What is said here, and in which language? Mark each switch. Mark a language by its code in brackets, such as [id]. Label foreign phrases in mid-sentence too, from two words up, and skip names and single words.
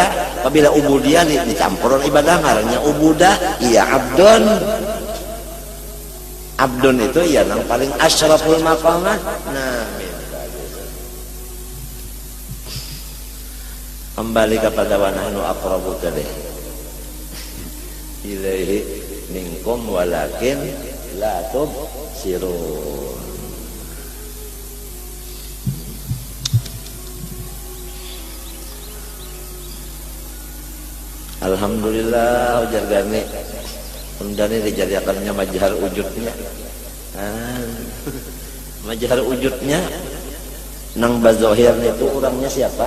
[bjn] Apabila ubudiyah dicampuran ibadah, ngarannya ubudah, iya abdun. Abdun itu ya yang paling [ar] أشرف المقامات. [bjn] Nah, kembali kepada [ar] ونحن أقرب إليه منكم ولكن لا تبصرون. [bjn] Alhamdulillah ujar gani undani dijadikannya majhar wujudnya. Majhar wujudnya nang bazohir itu orangnya siapa?